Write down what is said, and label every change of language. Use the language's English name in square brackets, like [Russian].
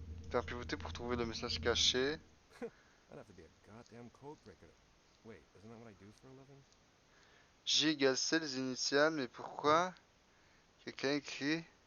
[French] Faire pivoter pour trouver le message caché. [English] I'd have to be a goddamn code breaker. Wait, isn't that what I do for a living? [French] J égale C, les initiales, mais pourquoi? Quelqu'un écrit.